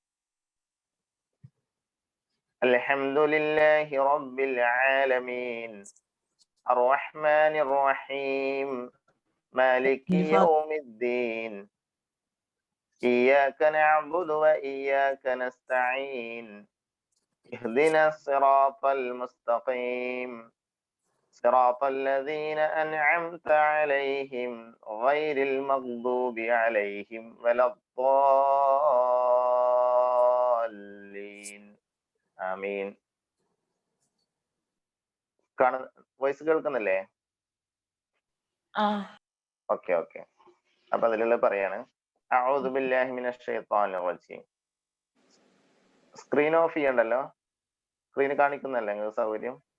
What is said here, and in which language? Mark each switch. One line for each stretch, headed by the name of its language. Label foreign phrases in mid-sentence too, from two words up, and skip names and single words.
Arabic: الحمد لله رب العالمين الرحمن الرحيم مالك يوم الدين إياك نعبد وإياك نستعين اهدنا الصراط المستقيم صراط الذين أنعمت عليهم غير المغضوب عليهم ولا الضالين ആമീൻ.
Malayalam: വോയിസ് കേൾക്കുന്നില്ലേ?
English: okay okay.
Malayalam: അപ്പൊ അതിലുള്ള പറയാണ്
Arabic: أعوذ بالله من الشيطان الرجيم.
English: screen off
Malayalam: ചെയ്യണ്ടല്ലോ, സ്ക്രീൻ കാണിക്കുന്നല്ലേ നിങ്ങൾക്ക് സൗകര്യം?